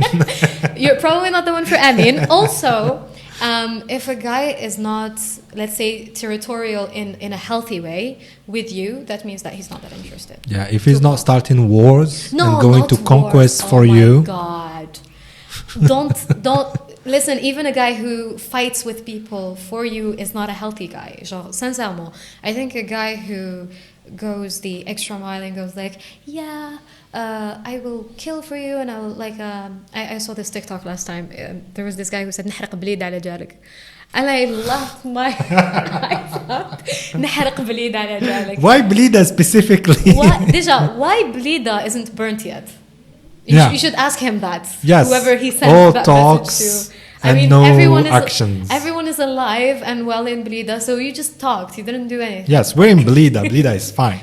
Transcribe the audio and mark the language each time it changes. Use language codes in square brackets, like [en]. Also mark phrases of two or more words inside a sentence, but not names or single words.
[en] You're probably not the one for Amin. Also, if a guy is not, let's say, territorial in a healthy way with you, that means that he's not that interested. Yeah, if he's not starting wars and going to wars. conquest for you. Oh my God. Don't listen, even a guy who fights with people for you is not a healthy guy. [fr] Genre, sincèrement, [en] I think a guy who goes the extra mile and goes like, I will kill for you, and I will like I saw this TikTok last time. There was this guy who said [ar] نحرق بليد على جارك, [en] and I laughed my eyes out. [ar] نحرق بليد على جارك. [en] Why Blida specifically? Why Blida isn't burnt yet? You should ask him that. Yes. Whoever he sent All that talks message to. and no actions. Everyone is alive and well in Blida, so you just talked. You didn't do anything. Yes, we're in Blida. Blida is fine.